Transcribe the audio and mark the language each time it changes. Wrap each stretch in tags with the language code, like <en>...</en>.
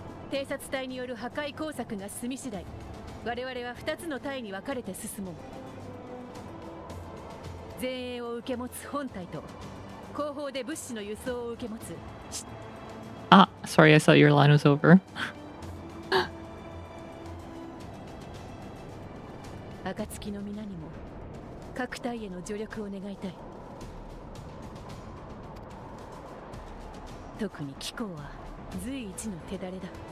<ja>偵察隊による破壊工作が済み次第、我々は2つの隊に分かれて進もう。前衛を受け持つ本隊と後方で物資の輸送を受け持つ。</ja> <en>Ah, sorry, I thought your line was over.</en> <ja>暁の皆にも各隊への助力を願いたい。特に機構は随一の手だれだ。</ja>